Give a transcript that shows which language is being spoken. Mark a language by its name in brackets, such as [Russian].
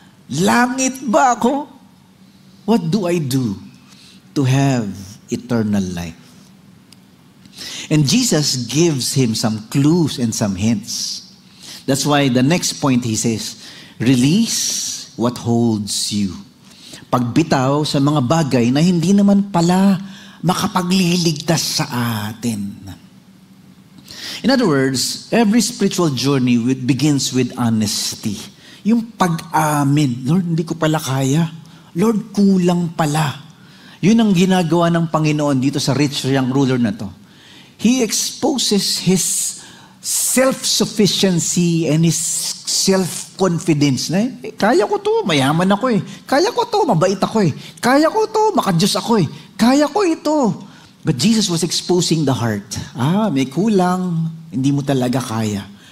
[Filipino] Langit ba ako? [English] What do I do to have eternal life? And Jesus gives him some clues and some hints. That's why the next point he says, release what holds you. [Filipino] Pagbitaw sa mga bagay na hindi naman pala makapagliligtas sa atin. [English] In other words, every spiritual journey begins with honesty. [Filipino] Yung pag-amin, Lord, hindi ko pala kaya. Lord, kulang pala. Yun ang ginagawa ng Panginoon dito sa [English] rich young ruler [Filipino] na to. [English] He exposes his self-sufficiency and his self-confidence. [Filipino] Kaya ko to, mayaman ako eh. Kaya ko to, mabait ako eh. Kaya ko to, makadiyos ako eh. Kaya ko ito. [English] But Jesus was exposing the heart. [Filipino] May kulang, hindi mo talaga kaya.